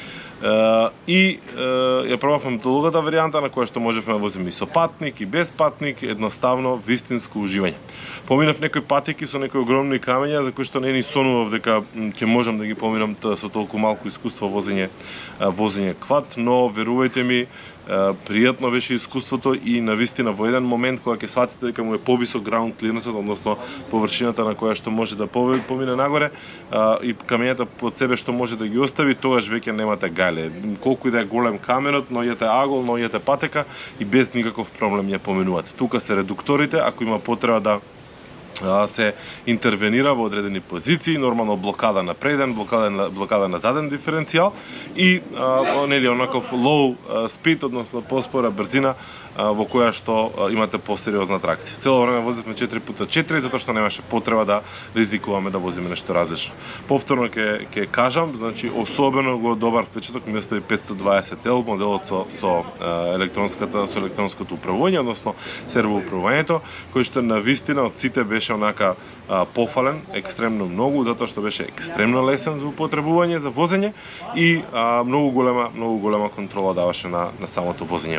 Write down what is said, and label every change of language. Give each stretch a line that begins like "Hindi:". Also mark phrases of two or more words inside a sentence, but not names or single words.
Macedonian: И ја пробавме долгата варијанта на која што можевме да возиме и со патник и без патник, едноставно вистинско уживање. Поминав некои патеки со некои огромни камења за кои што не ни сонував дека ќе можам да ги поминам со толку малку искуство возење квад, но верувајте ми, пријатно беше искуството и навистина во еден момент кога ќе сватите дека му е повисок
English: ground clearance,
Macedonian: односно површината на која што може да помине нагоре и камењата под себе што може да ги остави, тогаш веќе немате гајле. Колку и да е голем каменот, ноѓете агол, ноѓете патека и без никаков проблем ја поминувате. Тука се редукторите, ако има потреба да се интервенира во одредени позиции, нормално блокада на преден, блокада на заден диференцијал и онаков
English: low speed,
Macedonian: односно поспора брзина во која што имате посериозна тракција. Цело време возевме 4x4 затоа што немаше потреба да ризикуваме да возиме нешто различно. Повторно ќе кажам, значи особено го добар впечаток ми остави 520L моделот со електронското управување, односно серво управувањето, кој што навистина од сите беше онака пофален, екстремно многу, затоа што беше екстремно лесен за употребување, за возење и многу голема контрола даваше на самото возење.